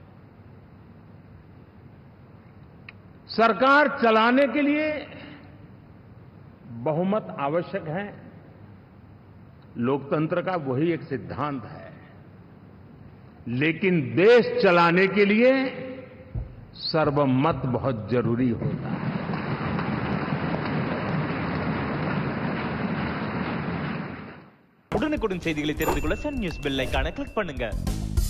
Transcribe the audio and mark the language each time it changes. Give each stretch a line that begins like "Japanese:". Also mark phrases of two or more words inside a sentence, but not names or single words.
Hindi: सरकार चलाने के लिए बहुमत आवश्यक है, लोकतंत्र का वही एक सिद्धांत है, लेकिन देश चलाने के लिए सर्वमत बहुत जरूरी होता है।
Tamil: உடனுக்குடன் செய்திகளை தெரிந்து கொள்ள சன் நியூஸ்
English: bell icon click
Tamil: பண்ணுங்க.